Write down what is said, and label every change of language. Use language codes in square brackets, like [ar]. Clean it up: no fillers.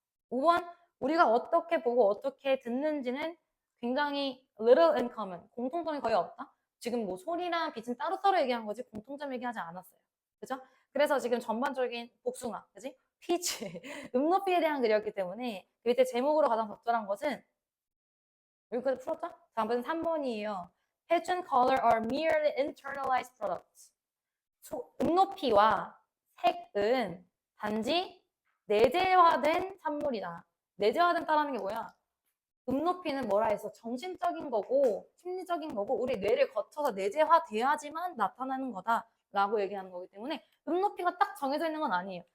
[ko] 5번 우리가 어떻게 보고 어떻게 듣는지는 굉장히 [en] little in common. [ko] 공통점이 거의 없다. 지금 뭐 소리랑 빛은 따로따로 얘기한 거지 공통점 얘기하지 않았어요. 그죠? 그래서 지금 전반적인 복숭아, 그지? 피치, 음높이에 대한 글이었기 때문에 그 밑에 제목으로 가장 적절한 것은 여기까지 풀었죠? 다음번은 3번이에요. [en] Pattern color are merely internalized products. [ko] 음높이와 색은 단지 내재화된 산물이다. 내재화된다는 게 뭐야? 음높이는 뭐라 해서 정신적인 거고 심리적인 거고 우리 뇌를 거쳐서 내재화돼야지만 나타나는 거다라고 얘기하는 거기 때문에 음높이가 딱 정해져 있는 건 아니에요.